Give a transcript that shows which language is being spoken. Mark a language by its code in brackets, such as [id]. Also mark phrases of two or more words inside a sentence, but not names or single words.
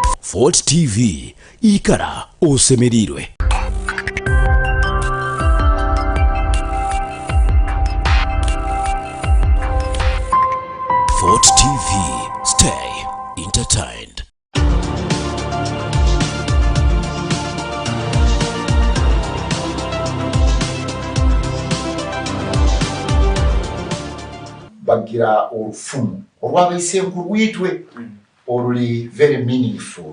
[nyo] Fort TV ikara osemerirwe. [en] Fort TV, stay entertained. [nyo] Bagira orufumu olw'abaisenkulu rwitwe oluli [en] very meaningful